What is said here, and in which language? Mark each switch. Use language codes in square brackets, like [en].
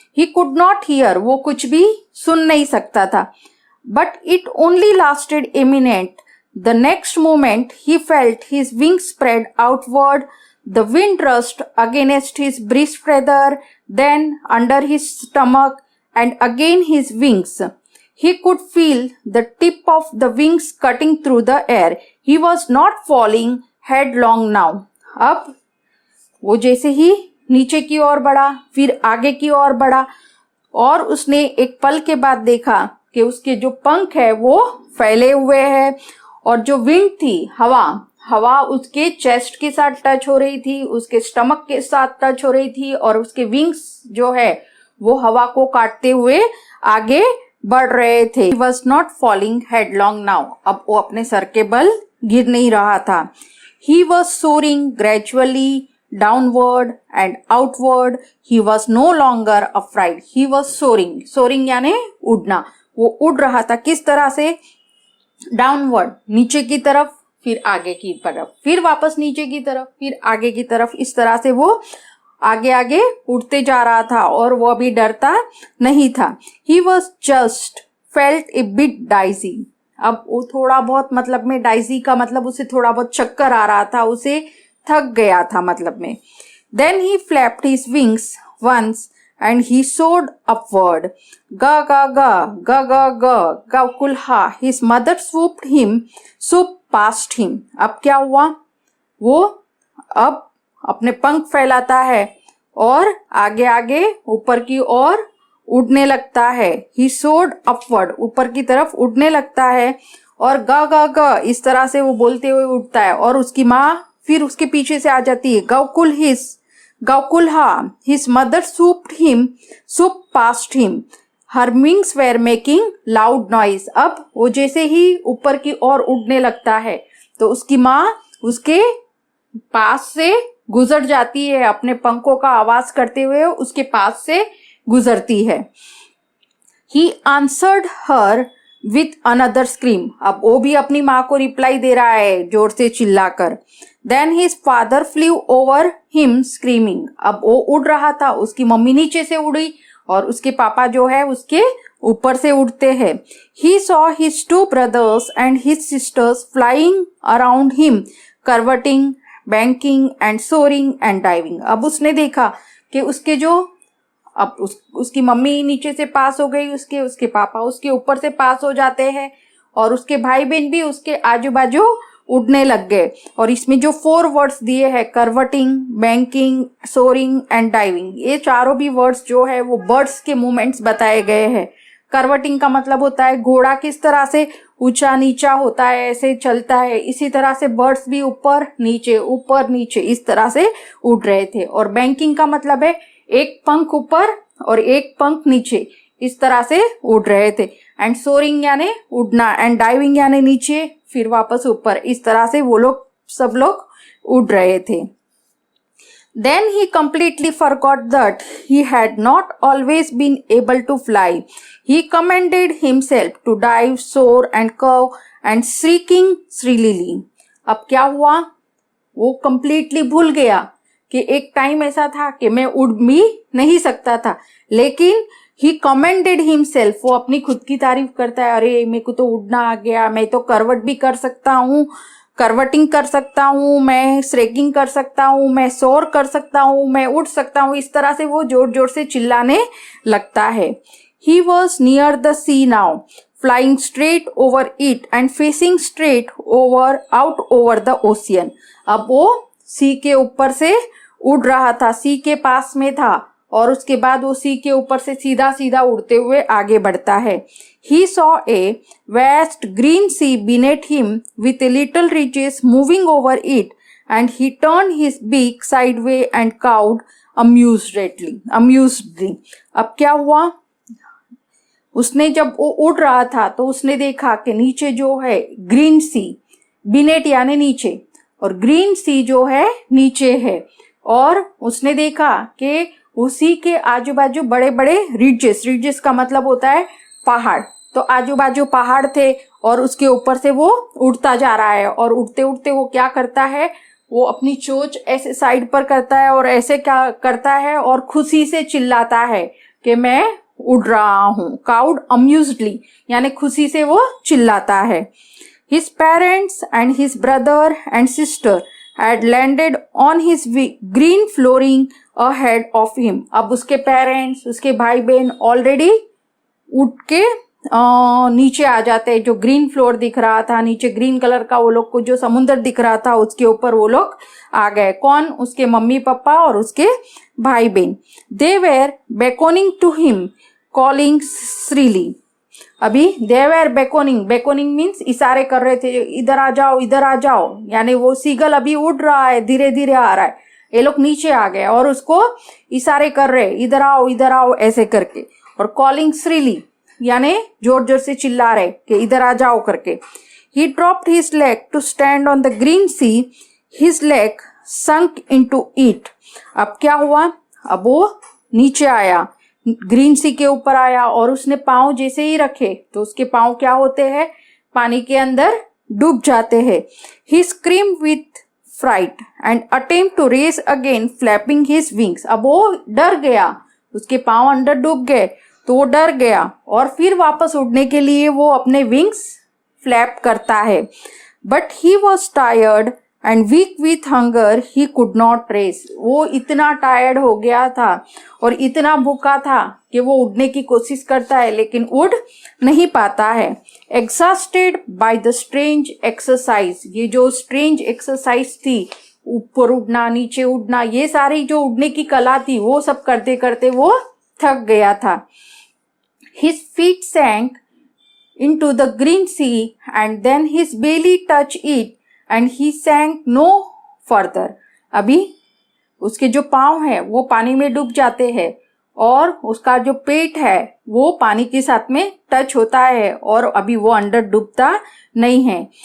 [en] he could not hear, [hi] वो कुछ भी सुन नहीं सकता था। [en] But it only lasted a minute. The next moment he felt his wings spread outward, the wind rushed against his breast feather, then under his stomach, and again his wings. He could feel the tip of the wings cutting through the air. He was not falling headlong now. [hi] अब वो जैसे ही नीचे की ओर बढ़ा, फिर आगे की ओर बढ़ा, और उसने एक पल के बाद देखा कि उसके जो पंख है वो फैले हुए हैं, और जो विंड थी, हवा उसके चेस्ट के साथ टच हो रही थी, उसके स्टमक के साथ टच हो रही थी, और उसके विंग्स जो है वो हवा को काटते हुए आगे बढ़ रहे थे। [en] He was not falling headlong now. [hi] अब वो अपने सर के बल गिर नहीं रहा था। [en] He was soaring gradually downward and outward. He was no longer afraid. He was soaring [hi] यानी उड़ना। वो उड़ रहा था किस तरह से, डाउनवर्ड नीचे की तरफ, फिर आगे की तरफ, फिर वापस नीचे की तरफ, फिर आगे की तरफ, इस तरह से वो आगे आगे उड़ते जा रहा था और वो अभी डरता नहीं था। [en] He was just felt a bit dizzy. [hi] अब वो थोड़ा बहुत, मतलब में डाइजी का मतलब उसे थोड़ा बहुत चक्कर आ रहा था, उसे थक गया था मतलब में। [en] Then he flapped his wings once and he soared upward. Ga ga ga, ga ga ga, Gaukulha. His mother swooped past him. [hi] अब क्या हुआ, वो अब अपने पंख फैलाता है और आगे आगे ऊपर की ओर उड़ने लगता है। [en] He soared upward, [hi] ऊपर की तरफ उड़ने लगता है, और गा गा गा इस तरह से वो बोलते हुए उड़ता है, और उसकी माँ फिर उसके पीछे से आ जाती है। [en] Gaukulha, his mother swooped past him. Her wings were making loud noise. [hi] अब वो जैसे ही ऊपर की ओर उड़ने लगता है तो उसकी माँ उसके पास से गुजर जाती है, अपने पंखों का आवाज करते हुए उसके पास से गुजरती है। [en] He answered her with another scream. [hi] अब वो भी अपनी माँ को रिप्लाई दे रहा है जोर से चिल्लाकर। [en] Then his father flew over him screaming. [hi] अब वो उड़ रहा था, उसकी मम्मी नीचे से उड़ी और उसके पापा जो है उसके ऊपर से उड़ते हैं। [en] He saw his two brothers and his sisters flying around him, curveting, banking and soaring and diving. [hi] अब उसने देखा कि उसके जो अब उसकी मम्मी नीचे से पास हो गई, उसके पापा उसके ऊपर से पास हो जाते हैं, और उसके भाई बहन भी उसके आजू बाजू उड़ने लग गए। और इसमें जो 4 वर्ड्स दिए हैं, कर्वटिंग, बैंकिंग, सोरिंग एंड डाइविंग, ये चारों भी वर्ड्स जो है वो बर्ड्स के मूवमेंट्स बताए गए हैं। कर्वटिंग का मतलब होता है घोड़ा किस तरह से ऊंचा नीचा होता है, ऐसे चलता है, इसी तरह से बर्ड्स भी ऊपर नीचे इस तरह से उड़ रहे थे। और बैंकिंग का मतलब है एक पंख ऊपर और एक पंख नीचे, इस तरह से उड़ रहे थे। एंड सोरिंग यानी उड़ना, एंड डाइविंग यानी नीचे फिर वापस ऊपर, इस तरह से वो लोग सब लोग उड़ रहे थे। [en] Then he completely forgot that he had not always been able to fly. He commanded himself to dive, soar and curve and shrieking shrilly. [hi] अब क्या हुआ, वो completely भूल गया कि एक टाइम ऐसा था कि मैं उड़ भी नहीं सकता था, लेकिन [en] he commended himself, [hi] वो अपनी खुद की तारीफ करता है, अरे मेरे को तो उड़ना आ गया, मैं तो करवट भी कर सकता हूँ, करवटिंग कर सकता हूँ, मैं श्रेकिंग कर सकता हूँ, मैं सोर कर सकता हूँ, मैं उड़ सकता हूँ, इस तरह से वो जोर जोर से चिल्लाने लगता है। [en] He was near the sea now, flying straight over it and facing straight out over the ocean. [hi] अब वो सी के ऊपर से उड़ रहा था, सी के पास में था और उसके बाद वो सी के ऊपर से सीधा सीधा उड़ते हुए आगे बढ़ता है. [en] He saw a vast green sea beneath him with a little ridges moving over it, and he turned his beak sideways and cawed amusedly. [hi] अब क्या हुआ? उसने जब वो उड़ रहा था तो उसने देखा कि नीचे जो है ग्रीन सी, बिनेट यानी नीचे, और ग्रीन सी जो है नीचे है, और उसने देखा कि उसी के आजू बाजू बड़े बड़े रिजेस का मतलब होता है पहाड़, तो आजू बाजू पहाड़ थे और उसके ऊपर से वो उड़ता जा रहा है. और उड़ते उड़ते वो क्या करता है, वो अपनी चोंच ऐसे साइड पर करता है और ऐसे क्या करता है और खुशी से चिल्लाता है कि मैं उड़ रहा हूँ. [en] cawed amusedly [hi] यानी खुशी से वो चिल्लाता है. [en] His parents and his brother and sister had landed on his green flooring ahead of him. [hi] अब उसके पेरेंट्स, उसके भाई बहन ऑलरेडी उड़ के नीचे आ जाते हैं. जो ग्रीन फ्लोर दिख रहा था, नीचे ग्रीन कलर का वो लोग को जो समुद्र दिख रहा था उसके ऊपर वो लोग आ गए. कौन? उसके मम्मी पापा और उसके भाई बहन. [en] They were beckoning to him, calling shrilly. [hi] अभी [en] they were beckoning means [hi] इशारे कर रहे थे, इधर आ जाओ, यानी वो सीगल अभी उड़ रहा है, धीरे धीरे आ रहा है, ये लोग नीचे आ गए और उसको इशारे कर रहे, इधर आओ ऐसे करके. और [en] calling shrilly [hi] यानी जोर जोर से चिल्ला रहे कि इधर आ जाओ करके. [en] He dropped his leg to stand on the green sea. His leg sunk into it. [hi] अब क्या हुआ? अब वो नीचे आया, ग्रीन सी के ऊपर आया और उसने पांव जैसे ही रखे तो उसके पांव क्या होते हैं? पानी के अंदर डूब जाते हैं. [en] He screamed with fright and attempt to raise again, flapping his wings. [hi] अब वो डर गया, उसके पांव अंदर डूब गए तो वो डर गया और फिर वापस उड़ने के लिए वो अपने विंग्स फ्लैप करता है. [en] But he was tired and weak with hunger, he could not raise. [hi] वो इतना टायर्ड हो गया था और इतना भूखा था कि वो उड़ने की कोशिश करता है लेकिन उड़ नहीं पाता है. [en] Exhausted by the strange exercise, [hi] ये जो स्ट्रेंज एक्सरसाइज थी, ऊपर उड़ना नीचे उड़ना, ये सारी जो उड़ने की कला थी वो सब करते करते वो थक गया था. [en] His feet sank into the green sea and then his belly touched it and he sank no further. [hi] अभी उसके जो पांव है वो पानी में डूब जाते हैं और उसका जो पेट है वो पानी के साथ में टच होता है और अभी वो अंदर डूबता नहीं है.